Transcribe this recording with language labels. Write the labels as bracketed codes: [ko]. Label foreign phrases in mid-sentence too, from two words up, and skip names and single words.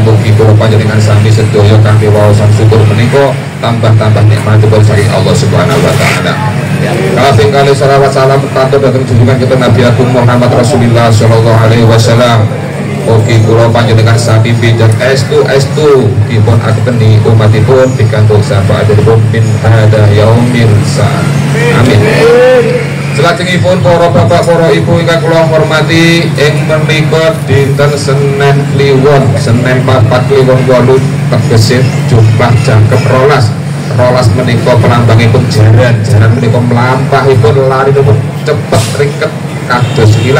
[jv] Mugi kula panjenengan sami sedaya kanthi waosan syukur menika tambah-tambah nikmatipun saking Allah [ar] Subhanahu wa taala. [jv] Kaping kalih selawat salam kantun dhateng junjungan kita Nabi Agung Muhammad Rasulullah [ar] sallallahu alaihi wasallam. [jv] Mugi kula panjenengan sami pinjang estu dipun akeni umatipun pikantuk syafaatipun [ar] min hada yaumil sa. [jv] Amin. Salajengipun para bapak para ibu ingkang kula hormati, ing menika dinten Senin Kliwon 4 Kliwon 8 tegesih jumlah jangkep rolas menika pelambangipun jaran menika mlampahipun larinipun cepet ringket kados kilat.